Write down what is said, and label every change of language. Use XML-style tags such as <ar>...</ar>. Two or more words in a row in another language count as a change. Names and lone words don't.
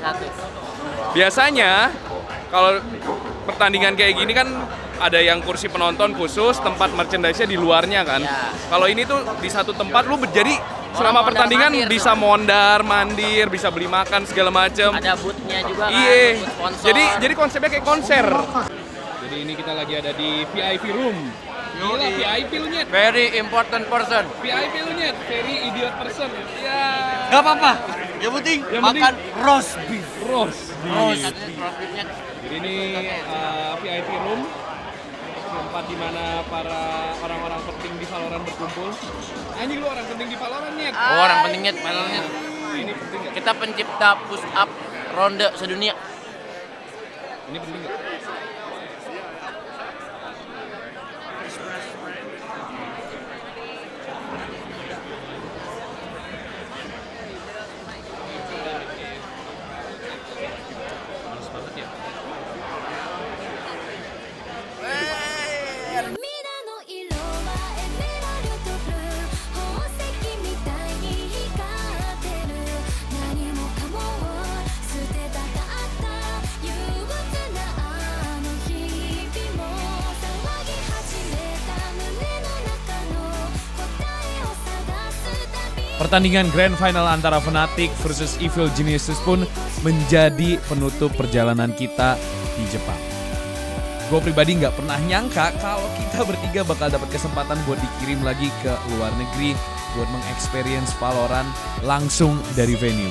<id>Biasanya kalau pertandingan kayak gini kan ada yang kursi penonton khusus, tempat merchandise-nya di luarnya kan. Ya. Kalau ini tuh di satu tempat lu jadi selama pertandingan bisa mondar mandir, bisa beli makan segala macem. Ada booth-nya juga kan. Iya. Booth sponsor. Jadi konsepnya kayak konser. Jadi ini kita lagi ada di</id> <en>VIP room.</en> <id>Gila, VIP lu nyet.</id> <en>Very important person.</en> <id>VIP lu nyet,</id> <en>very idiot person.</en> <id>Ya. Gak apa-apa. Yang penting makan</id> <en>roast beef.</en> <id>Roast Roast beef. beef-nya. Jadi ini</id> <en>VIP room,</en> <id>tempat di mana para orang-orang penting di Valorant berkumpul. Anjing lu orang penting di Valorant nyet. Oh, orang pentingnya panelnya. Ini penting nggak? Kita pencipta push up ronde sedunia. Ini penting nggak? Males banget ya.</id> <ja>涙の色はエメラルドブルー宝石みたいに光ってる何もかも捨てたかった憂鬱なあの日々も騒ぎ始めた胸の中の答えを探すたび</ja> <id>Pertandingan Grand Final antara Fnatic versus Evil Geniuses pun menjadi penutup perjalanan kita di Jepang. Gue pribadi nggak pernah nyangka kalau kita bertiga bakal dapat kesempatan buat dikirim lagi ke luar negeri buat mengexperience Valorant langsung dari venue.</id>